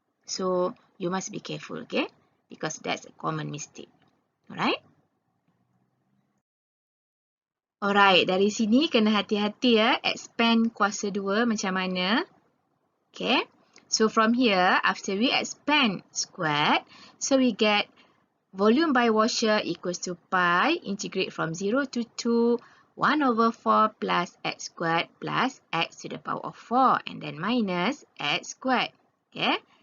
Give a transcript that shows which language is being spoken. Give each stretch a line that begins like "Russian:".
English: So you must be careful, okay? Because that's a common mistake. Alright?
Malay: Alright, dari sini kena hati-hati ya. Expand kuasa 2 macam mana. Okay?
English: So from here, after we expand squared, so we get volume by washer equals to pi, integrate from 0 to 2, 1 over 4 plus x squared plus x to the power of 4 and then minus x squared. Okay?